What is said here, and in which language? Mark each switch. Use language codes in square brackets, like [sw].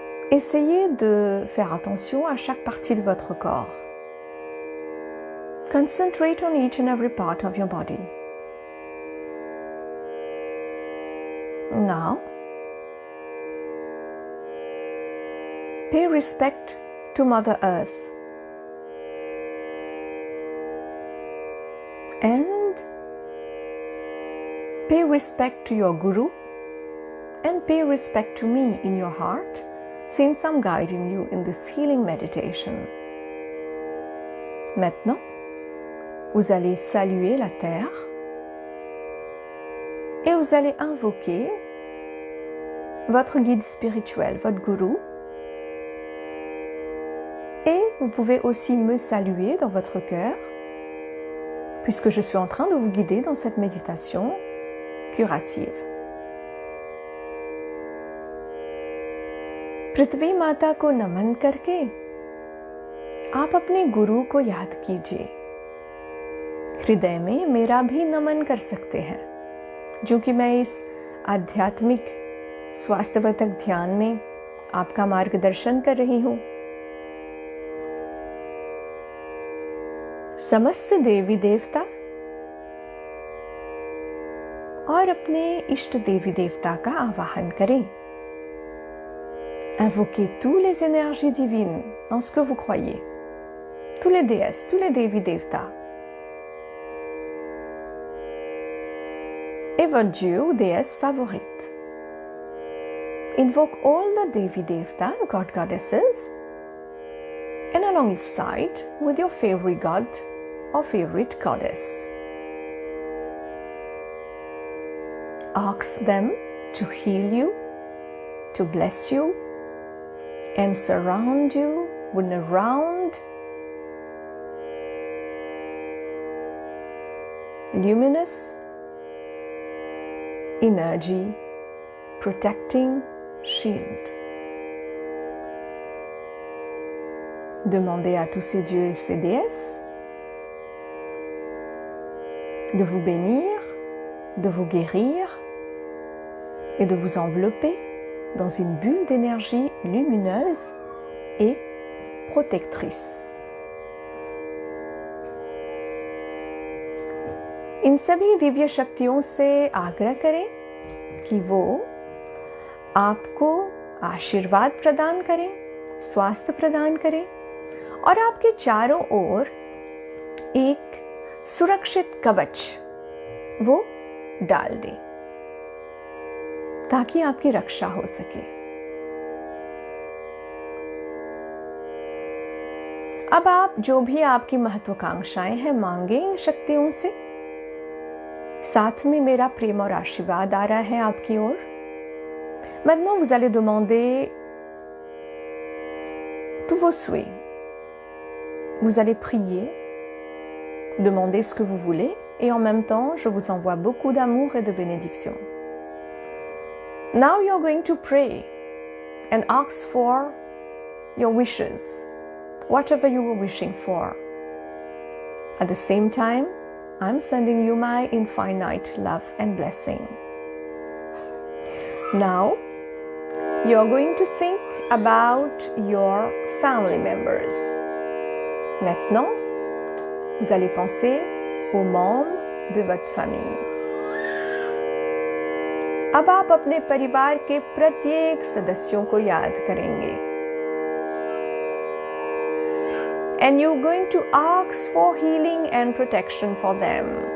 [fr] Essayez de faire attention à chaque partie de votre corps. [en] Concentrate on each and every part of your body. Now, pay respect to Mother Earth and pay respect to your Guru and pay respect to me in your heart, since I'm guiding you in this healing meditation. [fr] Maintenant, vous allez saluer la terre et vous allez invoquer votre guide spirituel, votre Guru. Et vous pouvez aussi me saluer dans votre cœur, puisque je suis en train de vous guider dans cette méditation curative. [hi] पृथ्वी माता को नमन करके आप अपने गुरु को याद कीजिए. हृदय में मेरा भी नमन कर सकते हैं, जो कि मैं इस आध्यात्मिक स्वास्थ्यवर्धक ध्यान में आपका मार्गदर्शन कर रही हूँ. समस्त देवी देवता और अपने इष्ट देवी देवता का आवाहन करें. [fr] Invoquez tous les énergies divines en ce que vous croyez. Tous les déesses, tous les dévis devtas. Et votre dieu ou déesse favorite. [en] Invoke all the devi devta, god goddesses, and alongside with your favorite god or favorite goddess. Ask them to heal you, to bless you, and surround you with a round, luminous energy protecting shield. [fr] Demandez à tous ces dieux et ces déesses de vous bénir, de vous guérir et de vous envelopper dans une bulle d'énergie lumineuse et protectrice. [hi] इन सभी दिव्य शक्तियों से आग्रह करें कि वो आपको आशीर्वाद प्रदान करें, स्वास्थ्य प्रदान करें और आपके चारों ओर एक सुरक्षित कवच वो डाल दें ताकि आपकी रक्षा हो सके. अब आप जो भी आपकी महत्वाकांक्षाएं हैं मांगे इन शक्तियों से। साथ में मेरा प्रेम और आशीर्वाद आ रहा है आपकी ओर। [fr] Maintenant, vous allez demander tous vos souhaits. Vous allez prier, demander ce que vous voulez, et en même temps, je vous envoie beaucoup d'amour et de bénédiction. [en] Now you're going to pray and ask for your wishes, whatever you were wishing for. At the same time, I'm sending you my infinite love and blessing. Now, you're going to think about your family members. [fr] Maintenant, vous allez penser aux membres de votre famille. [hi] अब आप अपने परिवार के प्रत्येक सदस्यों को याद करेंगे. [en] And you're going to ask for healing and protection for them.